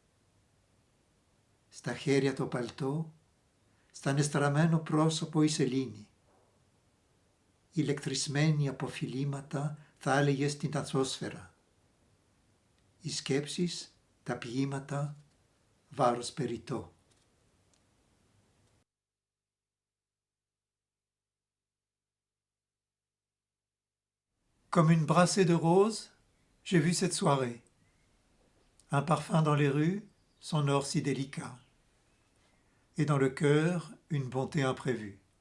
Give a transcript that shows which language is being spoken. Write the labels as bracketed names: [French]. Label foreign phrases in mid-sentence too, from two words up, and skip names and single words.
[Greek] Στα χέρια το παλτό, στα νεστραμμένο πρόσωπο η σελήνη. Ηλεκτρισμένη από φιλήματα θα έλεγε στην ατμόσφαιρα. Οι σκέψεις, τα ποίηματα, βάρος περιττό. [French] Comme une brassée de roses, j'ai vu cette soirée. Un parfum dans les rues, son or si délicat. Et dans le cœur, une bonté imprévue.